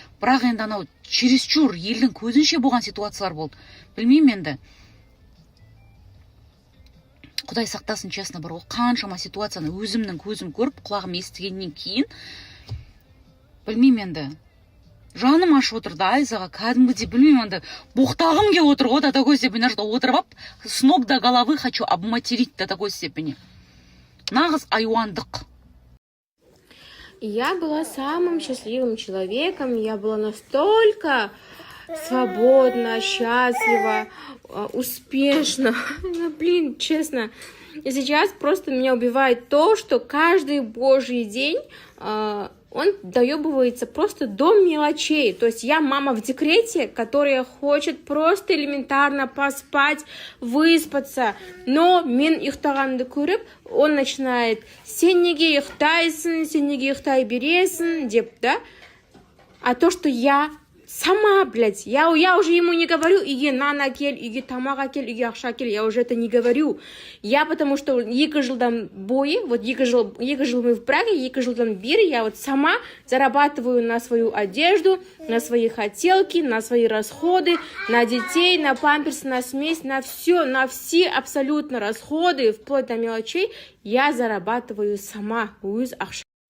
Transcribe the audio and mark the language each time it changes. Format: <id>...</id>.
<kk>Бірақ енді анау чересчур елдің көзінше болған ситуациялар болды. Білмеймін енді. Құдай сақтасын, честно бар, ол қаншама ситуацияны өзімнің көзім көріп, құлағым естігеннен кейін, білмеймін енді. Жаным ашып отыр да Айзаға, кәдімгідей білмеймін енді. Боқтағым келіп отыр ғой,</kk> <ru>до такой степени, что отырып, с ног до головы хочу обматерить до такой степени.</ru> <kk>Нағыз айуандық.</kk> <ru>Я была самым счастливым человеком, я была настолько свободна, счастлива, успешна. Блин, честно. И сейчас просто меня убивает то, что каждый божий день он доебывается просто до мелочей. То есть я мама в декрете, которая хочет просто элементарно поспать, выспаться.</ru> <kk>Но мен ұйықтағанды көріп,</kk> <ru>он начинает</ru> <kk>сен неге ұйықтайсың, сен неге ұйықтай бересің деп, да?</kk> <ru>А то, что я сама, блядь, я уже ему не говорю,</ru> <kk>иге нан әкел, иге тамақ әкел, иге ақша әкел,</kk> <ru>я уже это не говорю. Я потому что</ru> <kk>2 жылдан бойы,</kk> <ru>вот 2 жыл мы в Праге,</ru> <kk>2 жылдан бері,</kk> <ru>я вот сама зарабатываю на свою одежду, на свои хотелки, на свои расходы, на детей, на памперсы, на смесь, на все абсолютно расходы, вплоть до мелочей, я зарабатываю сама,</ru> <kk>өз ақша.</kk>